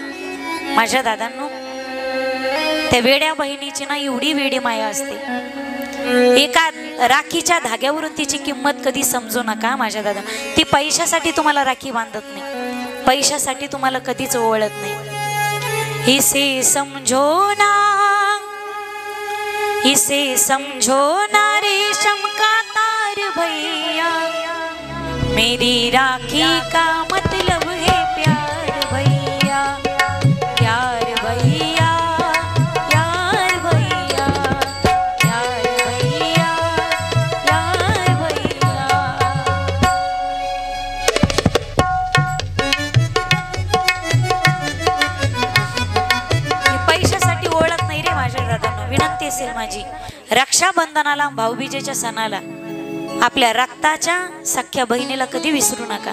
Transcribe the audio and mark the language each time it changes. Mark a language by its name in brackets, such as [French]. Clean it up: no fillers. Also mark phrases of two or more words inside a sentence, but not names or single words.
[Marathi] माझ्या दादांनो, त्या वेड्या बहिणीची ना एवढी वेडी माया असते. एका राखीच्या धाग्यावरून तिची किंमत कधी समजू नका माझ्या दादा. ती पैशासाठी तुम्हाला राखी बांधत नाही, पैशासाठी तुम्हाला कधीच ओळत नाही. [Hindi] इसे समझो ना, इसे समझो ना रेशम का तार भैया, मेरी राखी का मतलब है प्यार भैया. प्यार भैया, प्यार भैया, प्यार भैया, प्यार भैया. [Marathi] पैशासाठी ओळख नाही रे माझ्या दादांनो. विनंती असेल माझी, रक्षाबंधनाला भाऊबीजेच्या सणाला आपल्या रक्ताच्या सख्या बहिणीला कधी विसरू नका.